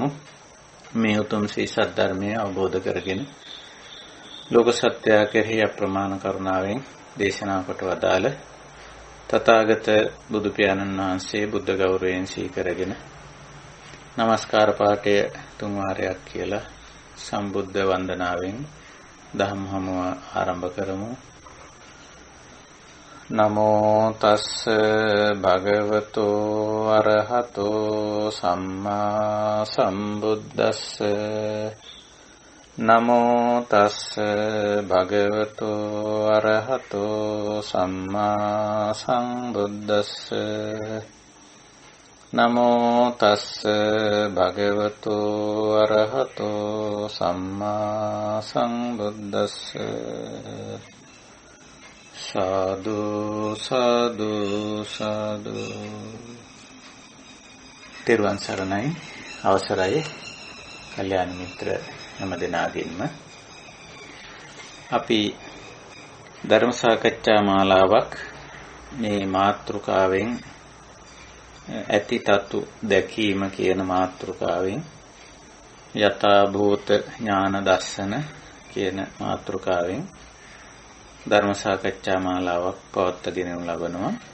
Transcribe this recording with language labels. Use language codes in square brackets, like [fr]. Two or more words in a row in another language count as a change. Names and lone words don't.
[si] මේ උතුම් ශ්‍රී සද්ධර්මය අවබෝධ කරගෙන ලෝක සත්‍යය කෙරෙහි අප්‍රමාණ කරුණාවෙන් දේශනා කොට වදාළ තථාගත බුදු පියාණන් වහන්සේ බුද්ධ ගෞරවයෙන් සීකරගෙන නමස්කාර පාඨය තුන් වාරයක් කියලා සම්බුද්ධ වන්දනාවෙන් ධම්ම හමුව ආරම්භ කරමු. [pi] නමෝ තස්ස භගවතෝ අරහතෝ සම්මා සම්බුද්දස්ස. නමෝ තස්ස භගවතෝ අරහතෝ සම්මා සම්බුද්දස්ස. නමෝ තස්ස භගවතෝ අරහතෝ සම්මා සම්බුද්දස්ස. සාදු සාදු සාදු. [si] තෙරුවන් සරණයි. අවසරයි කල්යාණ මිත්‍ර හැම දෙනාගින්ම අපි ධර්ම සාකච්ඡා මාලාවක් මේ මාතෘකාවෙන් ඇති තතු දැකීම කියන මාතෘකාවෙන් යථා භූත ඥාන දර්ශන කියන මාතෘකාවෙන් ධර්ම සාකච්ඡා මාලාවක් පවත්වාගෙන ලබනවා.